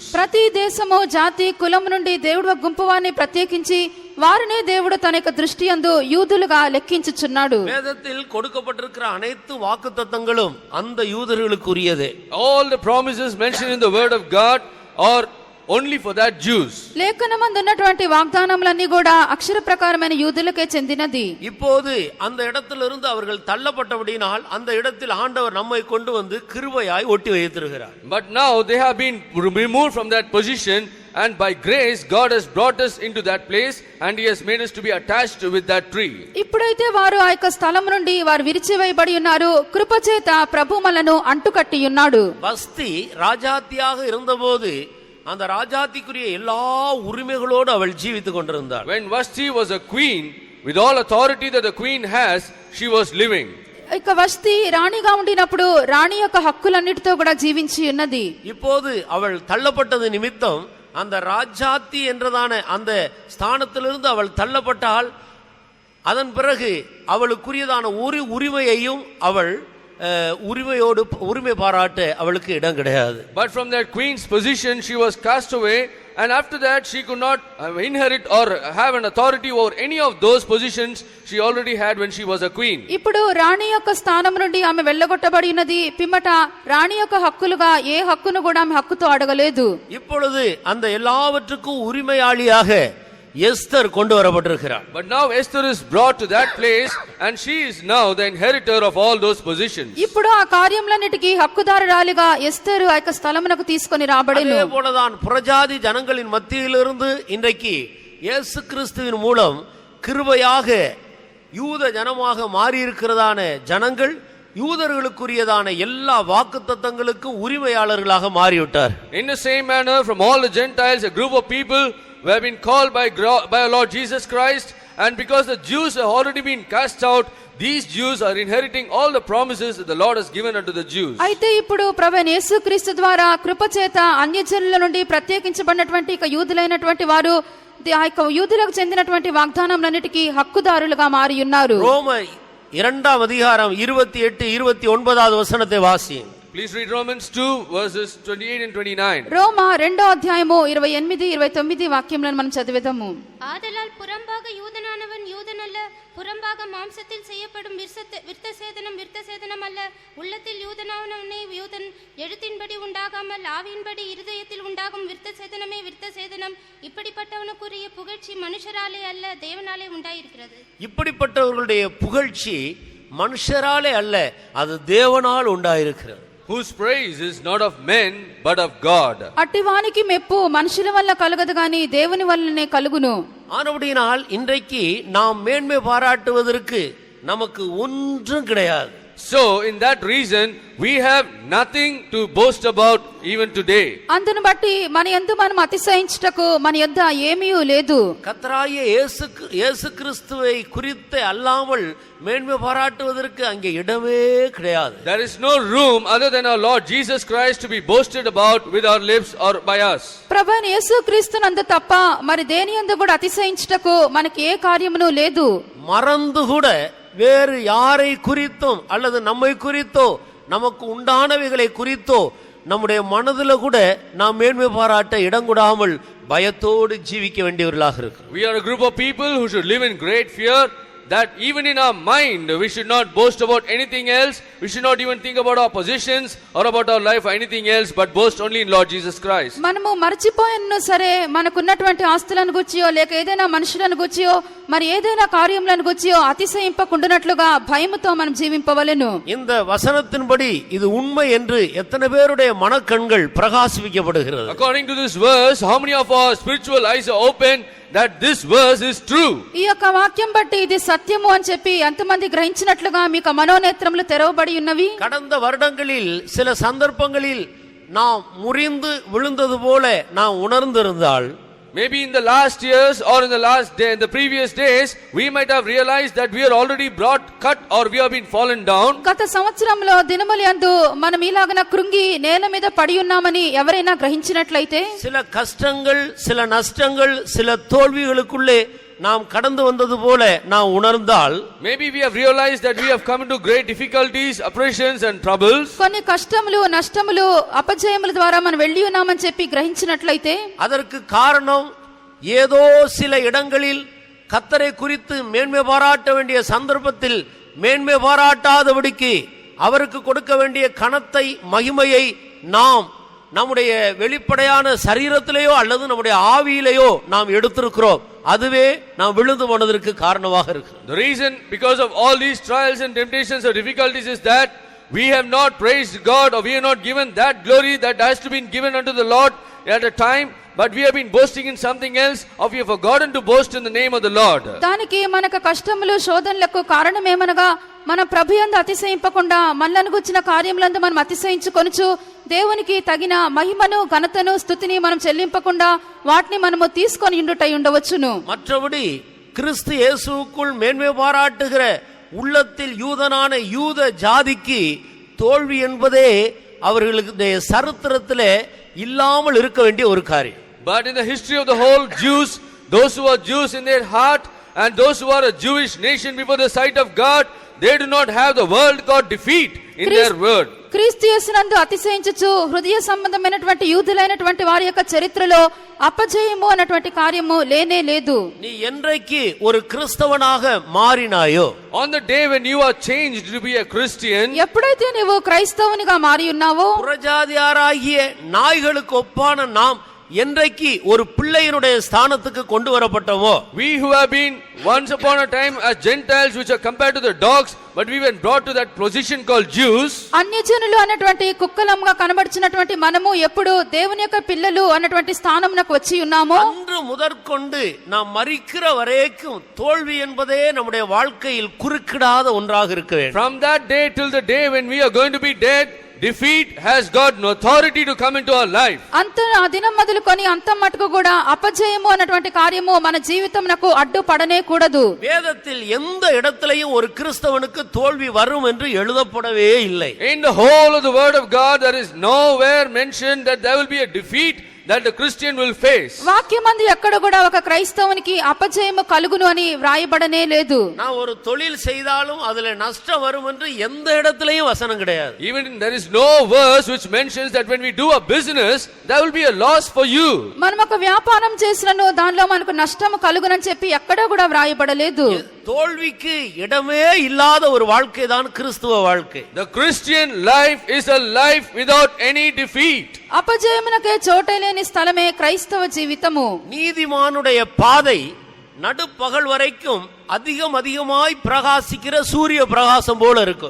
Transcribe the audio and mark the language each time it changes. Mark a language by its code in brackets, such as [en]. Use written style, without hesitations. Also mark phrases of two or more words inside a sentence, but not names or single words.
[te] ప్రతి దేశము జాతి కులము నుండి దేవుడు ఒక గుంపు వారిని ప్రత్యేకించి వారినే దేవుడు తన యొక్క దృష్టి యందు యూదులుగా లెక్కించుచున్నాడు. [ta] வேதத்தில் கொடுக்கப்பட்டிருக்கிற அனைத்து வாக்குத்தத்தங்களும் அந்த யூதர்களுக்குரியதே. [en] All the promises mentioned in the word of God are only for that Jews. [te] లేఖనమందు ఉన్నటువంటి వాగ్దానములన్నీ కూడా అక్షర ప్రకారమైన యూదులకే చెందినది. [ta] இப்போது அந்த இடத்திலிருந்து அவர்கள் தள்ளப்பட்டபடியினால் அந்த இடத்தில் ஆண்டவர் நம்மை கொண்டு வந்து கிருபையாய் ஒட்டி வைத்திருக்கிறார். [en] But now they have been removed from that position, and by grace God has brought us into that place, and he has made us to be attached with that tree. [te] ఇప్పుడైతే వారు ఆ యొక్క స్థలం నుండి వారు విరిచివేయబడి ఉన్నారు. కృపచేత ప్రభు మనలను అంటుకట్టి ఉన్నాడు. [ta] வஸ்தி ராஜாத்தியாக இருந்தபோது அந்த ராஜாத்திக்குரிய எல்லா உரிமைகளோடு அவள் ஜீவித்துக் கொண்டிருந்தாள். [en] When Vashti was a queen, with all authority that the queen has, she was living. [te] ఇక వస్తి రాణిగా ఉండినప్పుడు రాణి యొక్క హక్కులన్నిటితో కూడా జీవించి ఉన్నది. [ta] இப்போது அவள் தள்ளப்பட்டது நிமித்தம் அந்த ராஜாத்தி என்றதான அந்த ஸ்தானத்திலிருந்து அவள் தள்ளப்பட்டால் அதன் பிறகு அவளுக்குரியதான ஒரு உரிமையையும் அவள் உரிமை பாராட்ட அவளுக்கு இடம் கிடையாது. [en] But from that queen's position she was cast away, and after that she could not inherit or have an authority over any of those positions she already had when she was a queen. [te] ఇప్పుడు రాణి యొక్క స్థానం నుండి ఆమె వెళ్ళగొట్టబడి ఉన్నది. పిమ్మట రాణి యొక్క హక్కులుగా ఏ హక్కును కూడా ఆమె హక్కుతో అడగలేదు. [ta] இப்பொழுது அந்த எல்லாவற்றுக்கும் உரிமையாளியாக எஸ்தர் கொண்டு வரப்பட்டிருக்கிறார். [en] But now Esther is brought to that place, and she is now the inheritor of all those positions. [te] ఇప్పుడు ఆ కార్యములన్నిటికీ హక్కుదారురాలిగా ఎస్తరు ఆ యొక్క స్థలమునకు తీసుకొని రాబడెను. [ta] அதே போலதான் புறஜாதி ஜனங்களின் மத்தியிலிருந்து இன்றைக்கு இயேசு கிறிஸ்துவின் மூலம் கிருபையாக யூத ஜனமாக மாறி இருக்கிறதான ஜனங்கள் யூதர்களுக்குரியதான எல்லா வாக்குத்தத்தங்களுக்கும் உரிமையாளர்களாக மாறிவிட்டார். [en] In the same manner, from all the Gentiles, a group of people who have been called by our Lord Jesus Christ, and because the Jews have already been cast out, these Jews are inheriting all the promises that the Lord has given unto the Jews. [te] అయితే ఇప్పుడు ప్రభువైన యేసుక్రీస్తు ద్వారా కృపచేత అన్యజనుల నుండి ప్రత్యేకించబడినటువంటి ఇక యూదులైనటువంటి వారు ఆ యొక్క యూదులకు చెందినటువంటి వాగ్దానములన్నిటికీ హక్కుదారులుగా మారి ఉన్నారు. [ta] ரோம 2 அதிகாரம் 28 29 வசனத்தை வாசியுங்கள். [en] Please read Romans 2 verses 28 and 29. [te] రోమా 2వ అధ్యాయము 28 29 వాక్యములను మనం చదివేదాము. [ta] ஆதலால் புறம்பாக யூதனானவன் யூதனல்ல, புறம்பாக மாம்சத்தில் செய்யப்படும் விருத்தசேதனம் அல்ல, உள்ளத்தில் யூதனானவனே யூதன், எழுத்தின்படி உண்டாகாமல் ஆவியின்படி இருதயத்தில் உண்டாகும் விருத்தசேதனம். இப்படிப்பட்டவனுக்குரிய புகழ்ச்சி மனுஷராலே அல்ல, தேவனாலே உண்டாயிருக்கிறது. இப்படிப்பட்டவர்களுடைய புகழ்ச்சி மனுஷராலே அல்ல, அது தேவனால் உண்டாயிருக்கிறது. [en] Whose praise is not of men but of God. [te] అట్టివానికి మెప్పు మనుషుల వల్ల కలుగదు గాని దేవుని వల్లనే కలుగును. [ta] ஆனபடியினால் இன்றைக்கு நாம் மேன்மை பாராட்டுவதற்கு நமக்கு ஒன்றும் கிடையாது. [en] So in that reason we have nothing to boast about even today. [te] అందును బట్టి మన యందు మనం అతిశయించుటకు మన యొద్ద ఏమీ లేదు. [ta] கர்த்தராகிய இயேசு கிறிஸ்துவை குறித்து அல்லாமல் மேன்மை பாராட்டுவதற்கு அங்கே இடமே கிடையாது. [en] There is no room other than our Lord Jesus Christ to be boasted about with our lips or by us. [te] ప్రభువైన యేసుక్రీస్తునందు తప్ప మరి దేని యందు కూడా అతిశయించుటకు మనకి ఏ కార్యమును లేదు. [ta] மறந்து கூட வேறு யாரை குறித்தும் அல்லது நம்மை குறித்தோ நமக்கு உண்டானவைகளை குறித்தோ நம்முடைய மனதில் கூட நாம் மேன்மை பாராட்ட இடம் கொடாமல் பயத்தோடு ஜீவிக்க வேண்டியவர்களாக இருக்கு. [en] We are a group of people who should live in great fear, that even in our mind we should not boast about anything else. We should not even think about our positions or about our life or anything else, but boast only in Lord Jesus Christ. [te] మనము మర్చిపోయినను సరే మనకున్నటువంటి ఆస్తులను గుచ్చియో లేక ఏదైనా మనుషులను గుచ్చియో మరి ఏదైనా కార్యములను గుచ్చియో అతిశయింపకుండునట్లుగా భయముతో మనం జీవింపవలెను. [ta] இந்த வசனத்தின்படி இது உண்மை என்று எத்தனை பேருடைய மனக்கண்கள் பிரகாசிக்கப்படுகிறது. [en] According to this verse, how many of our spiritual eyes are open that this verse is true? [te] ఈ యొక్క వాక్యం బట్టి ఇది సత్యము అని చెప్పి ఎంతమంది గ్రహించినట్లుగా మీకు మనోనేత్రములు తెరవబడి ఉన్నవి? [ta] கடந்த வருடங்களில் சில சந்தர்ப்பங்களில் நாம் முறிந்து விழுந்தது போல நாம் உணர்ந்திருந்தால், [en] maybe in the last years or in the last day, in the previous days, we might have realized that we are already brought cut or we have been fallen down. [te] గత సంవత్సరంలో దినములందు మనం ఇలాగన కృంగి నేల మీద పడి ఉన్నామని ఎవరైనా గ్రహించినట్లయితే, [ta] சில கஷ்டங்கள், சில நஷ்டங்கள், சில தோல்விகளுக்குள்ளே நாம் கடந்து வந்தது போல நாம் உணர்ந்தால், [en] maybe we have realized that we have come into great difficulties, oppressions and troubles. [te] కొన్ని కష్టములు నష్టములు అపజయముల ద్వారా మనం వెళ్ళి ఉన్నామని చెప్పి గ్రహించినట్లయితే, [ta] அதற்கு காரணம் ஏதோ சில இடங்களில் கர்த்தரை குறித்து மேன்மை பாராட்ட வேண்டிய சந்தர்ப்பத்தில் மேன்மை பாராட்டாதபடிக்கு அவருக்கு கொடுக்க வேண்டிய கனத்தை மகிமையை நாம் நம்முடைய வெளிப்படையான சரீரத்திலேயோ அல்லது நம்முடைய ஆவியிலேயோ நாம் எடுத்திருக்கிறோம். அதுவே நாம் விழுந்து போனதற்கு காரணமாக இருக்கு. [en] The reason because of all these trials and temptations or difficulties is that we have not praised God, or we have not given that glory that has to be given unto the Lord at a time, but we have been boasting in something else, or we have forgotten to boast in the name of the Lord. [te] దానికి మనకు కష్టములు శోధనలకు కారణమేమనగా మన ప్రభుయందు అతిశయింపకుండా మనలను గుర్చిన కార్యములందు మనం అతిశయించుకొనుచు దేవునికి తగిన మహిమను ఘనతను స్తుతిని మనం చెల్లింపకుండా వాటిని మనము తీసుకొని ఉండుటై ఉండవచ్చును. [ta] மற்றபடி கிறிஸ்து இயேசுவுக்குள் மேன்மை பாராட்டுகிற உள்ளத்தில் யூதனான யூத ஜாதிக்கு தோல்வி என்பதே அவர்களுடைய சரித்திரத்திலே இல்லாமல் இருக்க வேண்டிய ஒரு காரியம். [en] But in the history of the whole Jews, those who are Jews in their heart and those who are a Jewish nation before the sight of God, they do not have the world God defeat in their word. [te] క్రీస్తు యేసునందు అతిశయించుచు హృదయ సంబంధమైనటువంటి యూదులైనటువంటి వారి యొక్క చరిత్రలో అపజయము అన్నటువంటి కార్యము లేనే లేదు. [ta] நீ என்றைக்கு ஒரு கிறிஸ்தவனாக மாறினாயோ, [en] On the day when you are changed to be a Christian, [te] ఎప్పుడైతే నీవు క్రైస్తవునిగా మారి ఉన్నావో, [ta] புறஜாதியாராகிய நாய்களுக்கு ஒப்பான நாம் என்றைக்கு ஒரு பிள்ளையினுடைய ஸ்தானத்துக்கு கொண்டு வரப்பட்டோமோ, [en] we who have been once upon a time as Gentiles, which are compared to the dogs, but we were brought to that position called Jews. [te] అన్యజనులు అన్నటువంటి కుక్కలంగా కనబడుచున్నటువంటి మనము ఎప్పుడు దేవుని యొక్క పిల్లలు అన్నటువంటి స్థానమునకు వచ్చి ఉన్నామో, [ta] அன்று முதற்கொண்டு நாம் மரிக்கிற வரைக்கும் தோல்வி என்பதே நம்முடைய வாழ்க்கையில் குறுக்கிடாத ஒன்றாக இருக்க வேண்டும். [en] From that day till the day when we are going to be dead, defeat has got no authority to come into our life. [te] అంత ఆ దినం మొదలుకొని అంతం మటుకు కూడా అపజయము అన్నటువంటి కార్యము మన జీవితమునకు అడ్డుపడనే కూడదు. [ta] வேதத்தில் எந்த இடத்திலையும் ஒரு கிறிஸ்தவனுக்கு தோல்வி வரும் என்று எழுதப்படவே இல்லை. [en] In the whole of the word of God, there is nowhere mentioned that there will be a defeat that the Christian will face. [te] వాక్యమందు ఎక్కడ కూడా ఒక క్రైస్తవునికి అపజయము కలుగును అని వ్రాయబడనే లేదు. [ta] நான் ஒரு தொழில் செய்தாலும் அதுல நஷ்டம் வரும் என்று எந்த இடத்திலையும் வசனம் கிடையாது. [en] Even there is no verse which mentions that when we do a business, there will be a loss for you. [te] మనం ఒక వ్యాపారం చేసినను దానిలో మనకు నష్టం కలుగునని చెప్పి ఎక్కడా కూడా వ్రాయబడలేదు. [ta] தோல்விக்கு இடமே இல்லாத ஒரு வாழ்க்கை தான் கிறிஸ்துவ வாழ்க்கை. [en] The Christian life is a life without any defeat. [te] అపజయమునకే చోటే లేని స్థలమే క్రైస్తవ జీవితము. [ta] நீதிமானுடைய பாதை நடுப்பகல் வரைக்கும் அதிகமாய் பிரகாசிக்கிற சூரிய பிரகாசம் போல இருக்கும்.